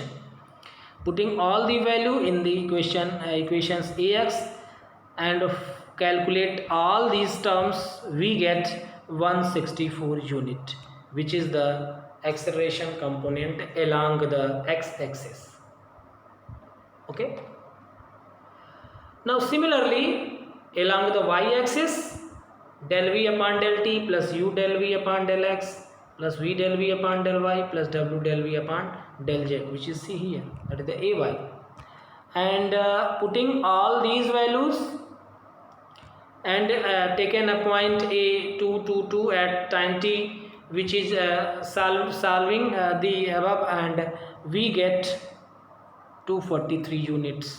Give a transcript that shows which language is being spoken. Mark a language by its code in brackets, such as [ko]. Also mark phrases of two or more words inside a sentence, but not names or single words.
[en] Putting all the value in the equations ax and calculate all these terms, we get 164 unit, which is the acceleration component along the x-axis. Okay. Now similarly, along the y-axis, del v upon del t plus u del v upon del x plus v del v upon del y plus w del v upon del z, which is C here, that is the ay. And putting all these values and taken a point a222 at time t, which is solving the above, and we get 243 units.